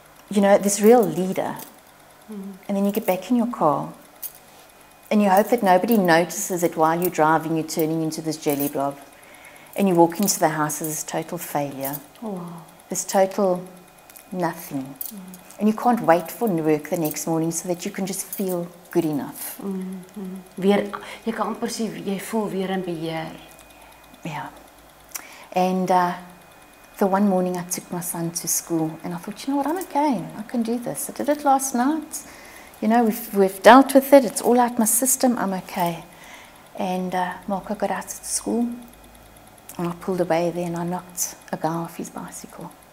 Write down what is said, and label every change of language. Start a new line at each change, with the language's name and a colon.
English: You know, this real leader. And then you get back in your car and you hope that nobody notices that while you're driving, you're turning into this jelly blob. And you walk into the house as this total failure. This total nothing. And you can't wait for work the next morning so that you can just feel good enough.
Afrikaans: Weer, jy kan amper sê jy voel weer in beheer.
English: Yeah. And the one morning I took my son to school and I thought, you know what, I'm okay. I can do this. I did it last night. you know, we've dealt with it, it's all out my system, I'm okay. And Marco got out at school, and I pulled away there and I knocked a guy off his bicycle.